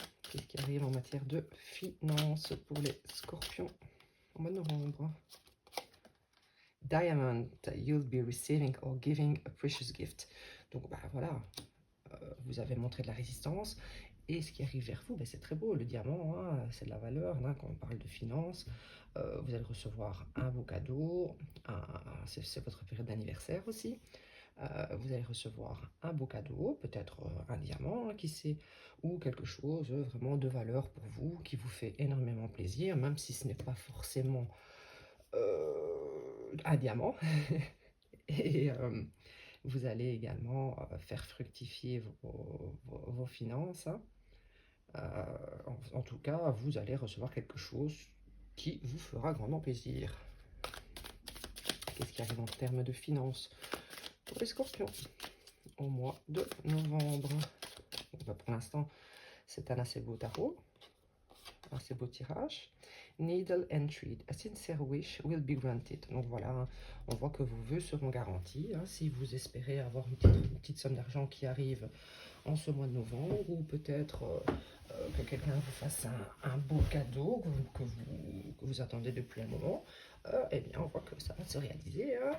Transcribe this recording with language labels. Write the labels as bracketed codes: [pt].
[fr] Qu'est-ce qui arrive en matière de finances pour les scorpions au mois de novembre? [en] Diamond, you'll be receiving or giving a precious gift. [fr] Donc voilà, vous avez montré de la résistance. Et ce qui arrive vers vous, c'est très beau. Le diamant, c'est de la valeur. Quand on parle de finances, vous allez recevoir un beau cadeau. C'est votre période d'anniversaire aussi. Vous allez recevoir un beau cadeau, peut-être un diamant, qui sait, ou quelque chose vraiment de valeur pour vous, qui vous fait énormément plaisir, même si ce n'est pas forcément un diamant. Et vous allez également faire fructifier vos finances. En tout cas, vous allez recevoir quelque chose qui vous fera grandement plaisir. Qu'est-ce qui arrive en termes de finances pour les scorpions au mois de novembre? Pour l'instant, c'est un assez beau tarot, un assez beau tirage. [en] Needle and thread, a sincere wish will be granted. [fr] Donc voilà, on voit que vos vœux seront garantis. Si vous espérez avoir une petite somme d'argent qui arrive en ce mois de novembre, ou peut-être que quelqu'un vous fasse un beau cadeau que vous attendez depuis un moment, eh bien on voit que ça va se réaliser.